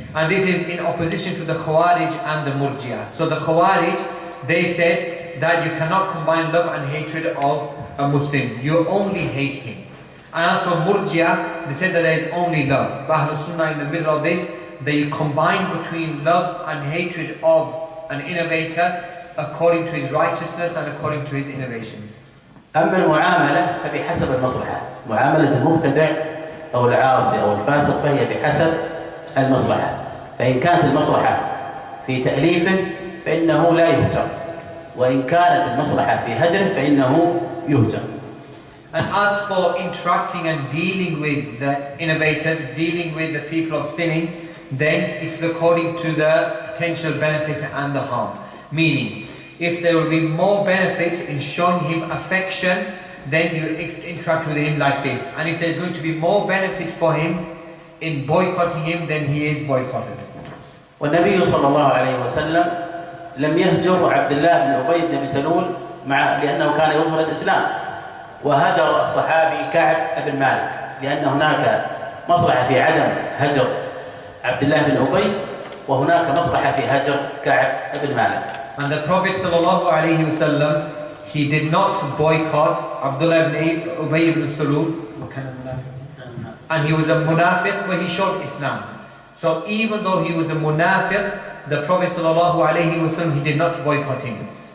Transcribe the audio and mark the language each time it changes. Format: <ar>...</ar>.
<en>And this is in opposition to the Khawarij and the Murji'ah. So the Khawarij, they said that you cannot combine love and hatred of a Muslim. You only hate him. And as for Murji'ah, they said that there is only love. But Ahlul Sunnah in the middle of this, they combine between love and hatred of an innovator according to his righteousness and according to his innovation.</en> <ar>أما المعاملة فبحسب المصلحة. معاملة المبتدع أو العاصي أو الفاسق فهي بحسب المصلحة. فإن كانت المصلحة في تأليفه فإنه لا يهجر، وإن كانت المصلحة في هجره فإنه يهجر.</ar> <en>And as for interacting and dealing with the innovators, dealing with the people of sinning, then it's according to the potential benefit and the harm. Meaning, if there will be more benefit in showing him affection, then you interact with him like this. And if there's going to be more benefit for him in boycotting him, then he is boycotted.</en> <ar>والنبي صلى الله عليه وسلم لم يهجر عبد الله بن أبي بن سلول لأنه كان يظهر الإسلام، وهجر الصحابي كعب بن مالك لأن هناك مصلحة في عدم هجر عبد الله بن أبي وهناك مصلحة في هجر كعب بن مالك.</ar> <en>And the Prophet sallallahu alaihi wasallam, he did not boycott Abdullah ibn Ubay ibn Salul, and he was a munafiq, but he showed Islam. So even though he was a munafiq, the Prophet sallallahu alaihi wasallam, he did not boycott him.</en>